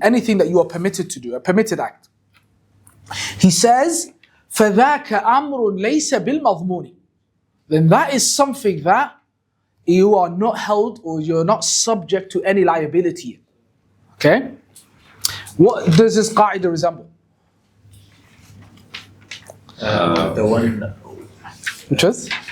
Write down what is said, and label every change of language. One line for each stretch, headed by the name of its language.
English: Anything that you are permitted to do, a permitted act. He says,
Arabic: فَذَاكَ أَمْرٌ لَيْسَ بِالْمَضْمُونِ.
English: Then that is something that you are not held or you're not subject to any liability. Okay? What does this qa'idah resemble? The one Which was?